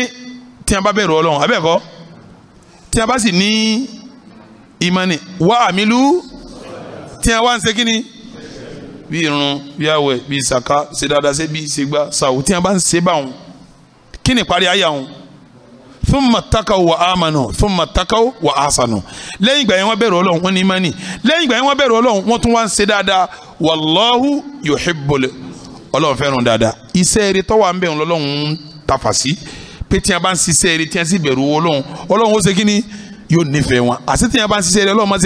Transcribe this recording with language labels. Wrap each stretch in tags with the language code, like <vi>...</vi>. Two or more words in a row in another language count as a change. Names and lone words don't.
<yo>tí a bá bẹ̀rù Ọlọ́run abẹ́ẹ̀kọ́ tí a bá sì ní ìmánì wa amilu tí a wá ń ṣe kíni bí irun bí àwẹ̀ bí sàká ṣe dáadáa ṣe bí ṣègbà ṣàwò tí a bá ń ṣe báwọn kí ni ìparí ayé àwọn</yo> <ar>ثم اتقوا وآمنوا ثم اتقوا و</ar> <yo>ahsanu lẹ́yìn ìgbà yẹn wọ́n bẹ̀rù Ọlọ́run wọ́n ní ìmánì lẹ́yìn ìgbà yẹn wọ́n bẹ̀rù Ọlọ́run wọ́n tún wá ń ṣe dáadáa</yo> <ar>والله يحب</ar> <yo>Ọlọ́run fẹ́ràn dáadáa iṣẹ́ eré tọ́wọ́ à ń bẹ̀rù Ọlọ́run tafà sí pé tí a bá ń ṣiṣẹ́ eré tí a sì bẹ̀rù Ọlọ́run Ọlọ́run ó ṣe kíni yóò nífẹ̀ẹ́ wọn àti tí a bá ń ṣiṣẹ́ eré Ọlọ́run máa ṣe</yo>